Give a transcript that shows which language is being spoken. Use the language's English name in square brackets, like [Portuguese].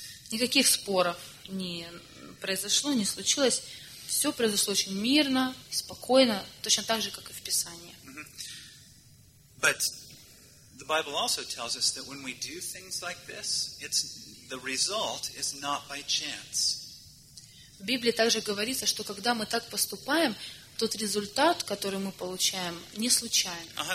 [Russian] Никаких споров не произошло, не случилось. Все произошло очень мирно, спокойно, точно так же, как и в Писании. [English] But the Bible also tells us that when we do things like this, it's the result is not by chance. [Russian] В Библии также говорится, что когда мы так поступаем, тот результат, который мы получаем, не случайен.